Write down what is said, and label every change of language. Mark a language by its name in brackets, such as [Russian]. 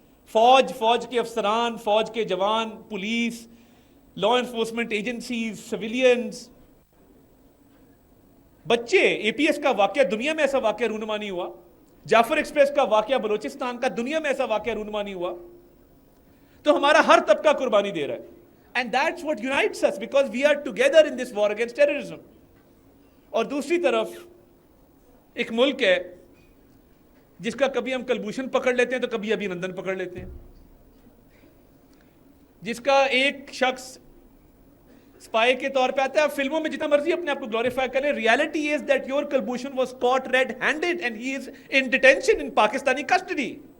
[Urdu] فوج کے افسران, فوج کے جوان, police, law enforcement agencies, civilians, بچے. اے پی ایس کا واقعہ دنیا میں ایسا واقعہ رونما نہیں ہوا. جعفر ایکسپریس کا واقعہ بلوچستان کا دنیا میں ایسا واقعہ رونما نہیں ہوا. تو ہمارا ہر طبقہ قربانی دے رہا ہے. [English] And that's what unites us, because we are together in this war against terrorism. [Urdu] اور دوسری طرف ایک ملک ہے جس کا کبھی ہم کلبھوشن پکڑ لیتے ہیں تو کبھی ابھی نندن پکڑ لیتے ہیں, جس کا ایک شخص اسپائی کے طور پہ آتا ہے. آپ فلموں میں جتنا مرضی اپنے آپ کو گلوریفائی کریں, [English] Reality is that your Kulbhushan was caught red handed and he is in detention in Pakistani custody.